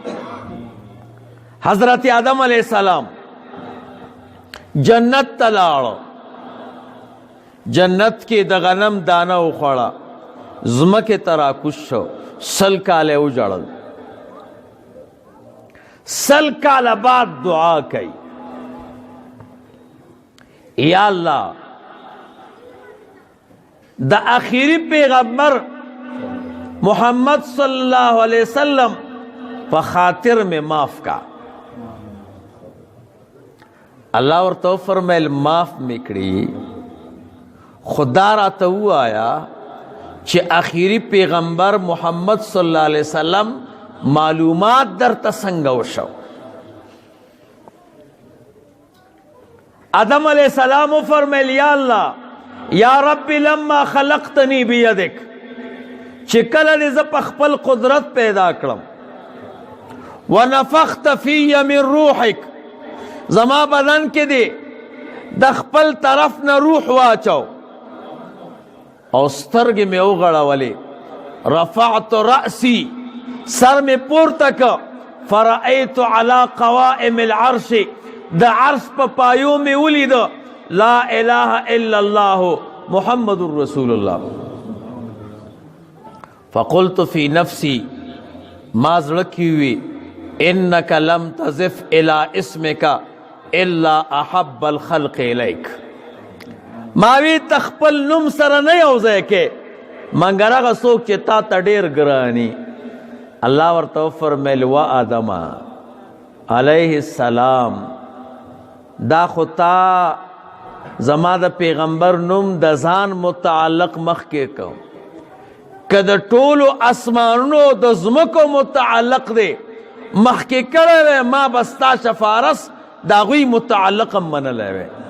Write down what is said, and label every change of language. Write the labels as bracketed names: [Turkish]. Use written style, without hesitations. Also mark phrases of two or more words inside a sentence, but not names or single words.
[Pashto] حضرت آدم علیہ السلام جنت ته لاړ، جنت کې د غنم دانه وخوړه، ځمکې ته راکوز شو، 100 کاله وژړل. 100 کاله بعد دعا کوي، یا الله د آخری پیغمبر محمد [Arabic] صلی اللہ علیہ وسلم [Pashto] په خاطر [Urdu] میں معاف کا. [Pashto] اللہ ورته فرمایل معاف میکړي، خدا راته ووایا چې آخری پیغمبر محمد [Arabic] صلی اللہ علیہ وسلم [Pashto] معلومات درته څنګه وشو. آدم علیہ السلام فرمایل [Arabic] یا اللہ یا رب لما خلقتنی بیدک، [Pashto] چې کله دې زه په خپل قدرت پیدا کړم، [Arabic] ونفخت فی من روحک، [Pashto] زما بدن کې دې د خپل طرف نه روح واچو او سترګې مې وغړولې، [Arabic] رفعت رأسی، [Pashto] سر مې پورته که، [Arabic] فرأیت علی قوائم العرش، [Pashto] د عرش په پایو مې ولیده [Arabic] لا الہ الا اللہ محمد رسول اللہ. فقلت فی نفسی، [Pashto] ما زړه کې وی [Arabic] انک لم تزف الى اسمک الا احب الخلق الیک، [Pashto] ما وی تخپل نوم سره نه یوځای کې مګر هغه څوک چې تا ته ډېر ګراني. الله ورته فرمیل و آدم علیه السلام، دا خو تا زما د پیغمبر نوم د ځان متعلق مخکې کوم، که د ټولو اسمانونو د ځمکو متعلق دی مخکې کړی وی، ما به ستا شفارس د هغوی متعلق هم منلی وی.